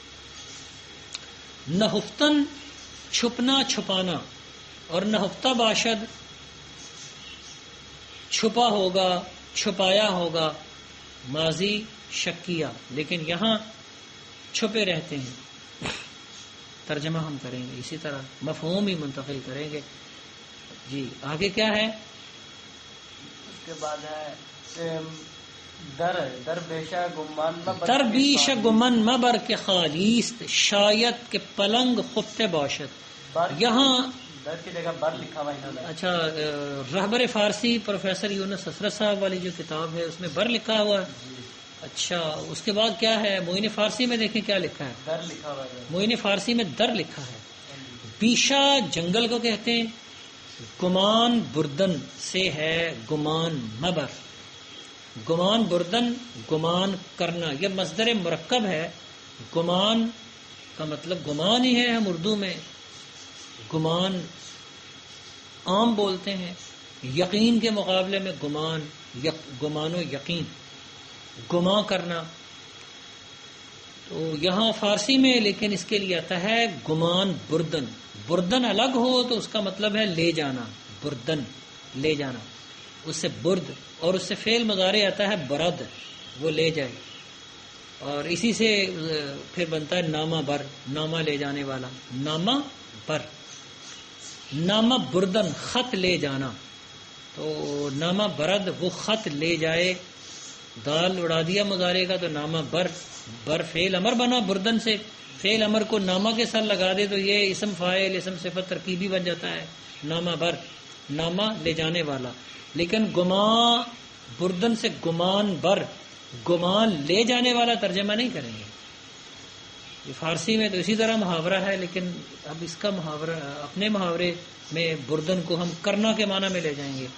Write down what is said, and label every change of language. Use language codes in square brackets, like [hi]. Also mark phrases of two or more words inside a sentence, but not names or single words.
[ur] نہفتن چھپنا، چھپانا، اور [fa] نہفتہ باشد [ur] چھپا ہوگا، چھپایا ہوگا، ماضی شکیہ، لیکن یہاں چھپے رہتے ہیں. ترجمہ ہم کریں گے اسی طرح، مفہوم ہی منتقل کریں گے. جی آگے کیا ہے. اس کے بعد ہے [fa] در بیشہ گمان مبر، در بیش گمن مبر کے خالیست، شاید کے پلنگ خفتے باشد. [ur] یہاں در کی جگہ بر لکھا ہوا انہوں نے. اچھا رہبر فارسی پروفیسر یونس حسرت صاحب والی جو کتاب ہے اس میں بر لکھا ہوا ہے. اچھا اس کے بعد کیا ہے. معین فارسی میں دیکھیں کیا لکھا ہے. در لکھا ہوا ہے. معین فارسی میں در لکھا ہے. بیشا جنگل کو کہتے ہیں. [fa] گمان بردن [ur] سے ہے [fa] گمان مبر. گمان بردن [ur] گمان کرنا، یہ مصدر مرکب ہے. گمان کا مطلب گمان ہی ہے. ہم اردو میں گمان عام بولتے ہیں. یقین کے مقابلے میں گمان و یقین، گما کرنا. تو یہاں فارسی میں لیکن اس کے لیے آتا ہے [fa] گمان بردن. [ur] بردن الگ ہو تو اس کا مطلب ہے لے جانا. بردن لے جانا، اس سے برد، اور اس سے فعل مضارع آتا ہے برد، وہ لے جائے. اور اسی سے پھر بنتا ہے نامہ بر، نامہ لے جانے والا. نامہ بر، [fa] نامہ بردن [ur] خط لے جانا. تو [fa] نامہ برد [ur] وہ خط لے جائے. دال اڑا دیا مضارع کا تو نامہ بر، بر فعل امر بنا بردن سے. فعل امر کو نامہ کے ساتھ لگا دے تو یہ اسم فاعل اسم صفت ترکیبی بن جاتا ہے. نامہ بر، نامہ لے جانے والا. لیکن [fa] گمان بردن [ur] سے [fa] گمان بر، [ur] گمان لے جانے والا ترجمہ نہیں کریں گے. یہ فارسی میں تو اسی طرح محاورہ ہے، لیکن اب اس کا محاورہ اپنے محاورے میں بردن کو ہم کرنا کے معنی میں لے جائیں گے.